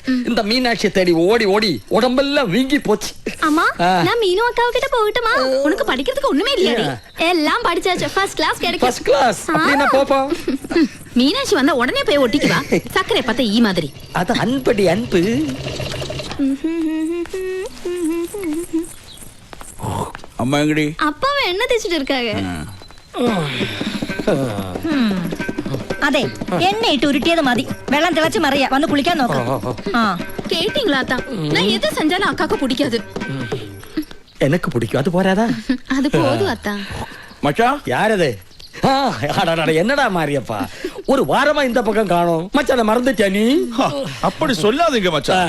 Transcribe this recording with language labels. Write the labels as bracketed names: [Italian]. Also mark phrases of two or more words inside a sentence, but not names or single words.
[Tamil] இந்த மீனாட்சி தேடி ஓடி ஓடி உடம்பெல்லாம் வீங்கி போச்சு. அம்மா நான் மீனு அக்காவு கிட்ட போகட்டுமா? உனக்கு படிக்கிறதுக்கு ஒண்ணுமே இல்லையாடி? எல்லாம் படிச்சாச்சு. [English] first class [Tamil] கிடைக்கும். [English] first class [Tamil] அப்படினா போப்பா. மீனாட்சி வந்தா உடனே போய் ஒட்டிக்குவா. சக்கரை பார்த்தா ஈ மாதிரி. அது அன்படி அன்பு. [Malayalam] അമ്മ എങ്ങടി? [Tamil] அப்பாவை என்ன தேய்ச்சிட்டு இருக்காங்க? [Malayalam] അതെ, എണ്ണയിട്ട് ഉരുട്ടിയത് മതി. വെള്ളം തിളച്ച് മറിയ വന്ന് കുളിക്കാൻ നോക്കാം. ആ [Tamil] கேட்டீங்களா அத்தா? நான் எது செஞ்சாலும் அக்காக்கு பிடிக்காது. எனக்கு பிடிக்கும். அது போறாதா? அது போதும் அத்தா. [Malayalam] മച്ചാ [Tamil] யாரது? என்னடா மாரியப்பா, ஒரு வாரமா இந்த பக்கம் காணோம். மச்சான மறந்துட்டியா நீ? அப்படி சொல்லாதீங்க மச்சான்.